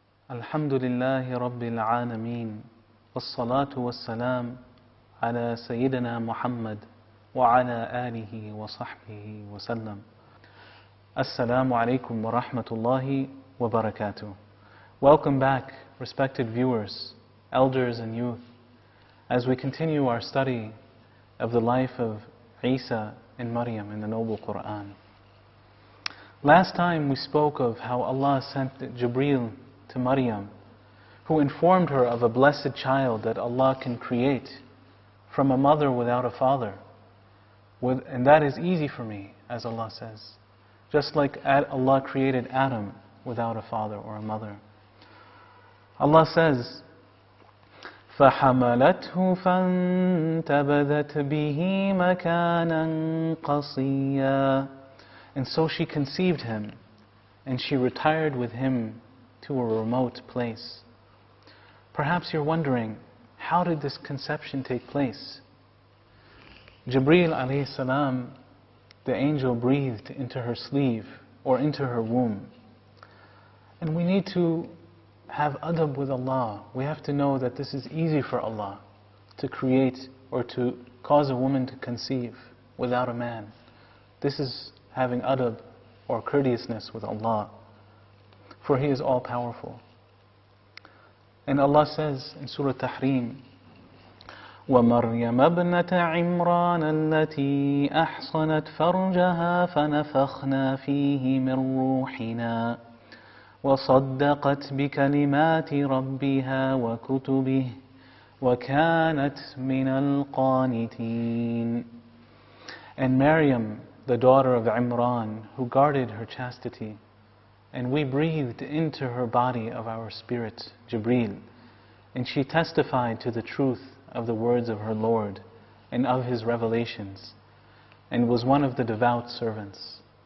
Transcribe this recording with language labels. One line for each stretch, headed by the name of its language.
Arabic: الحمد لله رب العالمين والصلاة والسلام على سيدنا محمد وعلى آله وصحبه وسلم. Assalamu alaikum wa rahmatullahi wa barakatuh.
English: Welcome back, respected viewers, elders and youth, as we continue our study of the life of Eissa and Mariam in the Noble Quran. Last time we spoke of how Allah sent Jibreel to Mariam, who informed her of a blessed child that Allah can create from a mother without a father. And that is easy for me, as Allah says. Just like Allah created Adam without a father or a mother. Allah says,
Arabic: فَحَمَلَتْهُ فَانْتَبَذَتْ بِهِ مَكَانًا قَصِيًّا.
English: And so she conceived him, and she retired with him to a remote place. Perhaps you're wondering, how did this conception take place? Jibreel alayhi salam, the angel, breathed into her sleeve or into her womb. And we need to have adab with Allah. We have to know that this is easy for Allah to create or to cause a woman to conceive without a man. This is having adab or courteousness with Allah, for He is all powerful. And Allah says in Surah Tahrim,
Arabic: وَمَرْيَمَ ابْنَةَ عِمْرَانَ الَّتِي أَحْصَنَتْ فَرْجَهَا فَنَفَخْنَا فِيهِ مِنْ رُوحِنَا وَصَدَّقَتْ بِكَلِمَاتِ رَبِّهَا وَكُتُبِهِ وَكَانَتْ مِنَ الْقَانِتِينَ.
English: And Mariam, the daughter of Imran, who guarded her chastity, and we breathed into her body of our spirit, Jibreel, and she testified to the truth of the words of her Lord and of His revelations, and was one of the devout servants.